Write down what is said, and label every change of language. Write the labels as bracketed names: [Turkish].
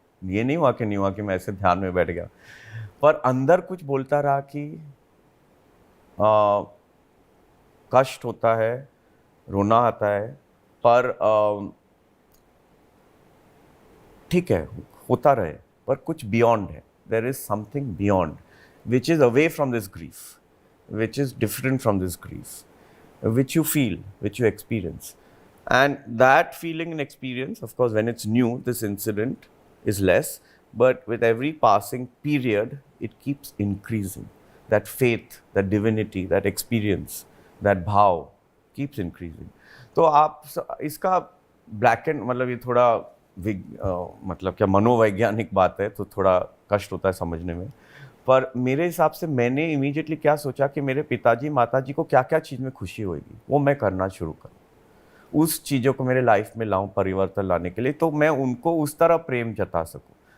[Hindi] ये नहीं हुआ कि मैं ऐसे ध्यान में बैठ गया, पर अंदर कुछ बोलता रहा कि कष्ट होता है, रोना आता है, पर ठीक है, होता रहे, पर कुछ बियॉन्ड है। [English] There is something beyond which is away from this grief, which is different from this grief, which you feel, which you experience. And that feeling and experience, of course, when it's new, this incident is less, but with every passing period, it keeps increasing. That faith, that divinity, that experience, that bhav keeps increasing. [Hindi] तो आप इसका black and, मतलब ये थोड़ा मतलब क्या मनोवैज्ञानिक बात है, तो थोड़ा कष्ट होता है समझने में। पर मेरे हिसाब से मैंने इमीडिएटली क्या सोचा कि मेरे पिताजी माताजी को क्या क्या चीज़ में खुशी होगी, वो मैं करना शुरू करूँ, उस चीज़ों को मेरे लाइफ में लाऊं परिवर्तन लाने के लिए, तो मैं उनको उस तरह प्रेम जता सकूं।